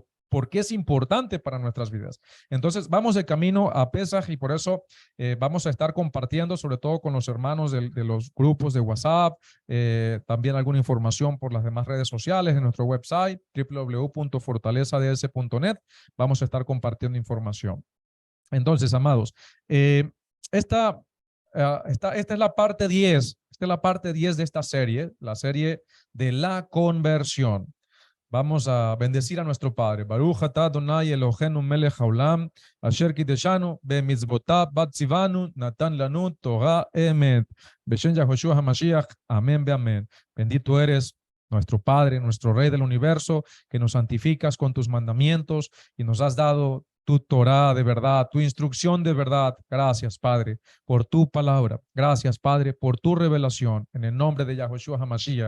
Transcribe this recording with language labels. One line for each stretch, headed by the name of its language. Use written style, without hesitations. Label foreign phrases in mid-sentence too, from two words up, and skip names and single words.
Spanish: Porque es importante para nuestras vidas. Entonces vamos de camino a Pesaj, y por eso vamos a estar compartiendo, sobre todo con los hermanos de los grupos de WhatsApp, también alguna información por las demás redes sociales, en nuestro website www.fortalezads.net. Vamos a estar compartiendo información. Entonces, amados, esta es la parte 10. Esta es la parte 10 de esta serie, la serie de la conversión. Vamos a bendecir a nuestro Padre.
Hebrew: ברוך אתה אדוני אלוהינו מלך העולם אשר קידשנו במצוותיו וציוונו נתן לנו תורת אמת. בשם יהושע המשיח.
Spanish: Amén, amén. Bendito eres, nuestro Padre, nuestro Rey del universo, que nos santificas con tus mandamientos y nos has dado tu Torah de verdad, tu instrucción de verdad. Gracias, Padre, por tu palabra. Gracias, Padre, por tu revelación. En el nombre de Yahoshua HaMashiach.